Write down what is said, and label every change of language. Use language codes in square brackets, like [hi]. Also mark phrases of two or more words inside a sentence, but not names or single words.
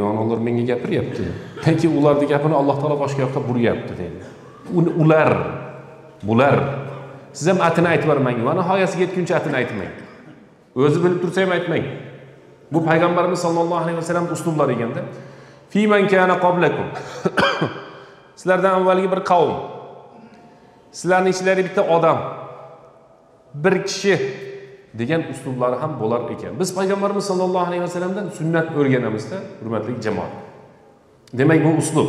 [uz] Onalar menga gapiryapti. Lekin ularning gapini Alloh taolo boshqa yoqqa buryapti dedi. Bular siz ham atini aytib bermang. Va nihoyasiga yetguncha atini aytmang. O'zi bilib tursa ham aytmang. Bu payg'ambarimiz [ar] صلى الله عليه وسلم [uz] uslublari ekanda. [ar] فيمن كان قبلكم. [uz] Sizlardan avvalgi bir qavm. Sizlarning ichlarida bitta odam, bir kishi degan uslublari ham bo'lar ekan. Biz payg'ambarimiz [ar] صلى الله عليه وسلم [uz] sunnat o'rganamizda, hurmatli jamoat. Demak bu uslub.